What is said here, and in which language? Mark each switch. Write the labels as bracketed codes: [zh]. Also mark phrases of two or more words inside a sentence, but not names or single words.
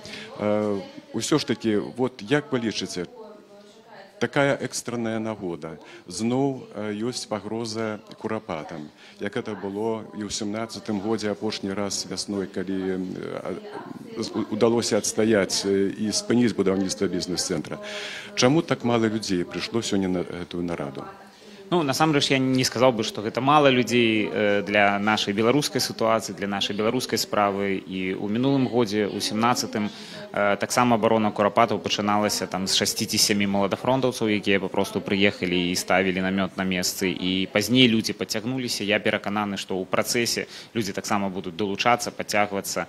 [be] Усё ж такі, як вы лічыце, такая экстранная нагода, зноў ёсць пагроза Курапатам, як это было і ў 17-м годзе апошні раз вясной, калі удалося адстаяць і спыніць будаўніцтва бізнес-цэнтра. Чаму так мала людзей прыйшло сёння на гэтую нараду? Ну, насамрэч, [ru] я не сказал бы, что [be] гэта мало людей [ru] для нашей [be] беларускай ситуации, для нашей беларускай справы. И у мінулым годзе, у 17-м, таксама абарона Курапатаў пачыналася там з 6-7 маладафронтаўцаў, якія папросту прыехалі і ставілі намёт на месцы. І пазней людзі падцягнуліся. Я перакананы, што ў працэсе людзі таксама будуць далучацца, падцягвацца.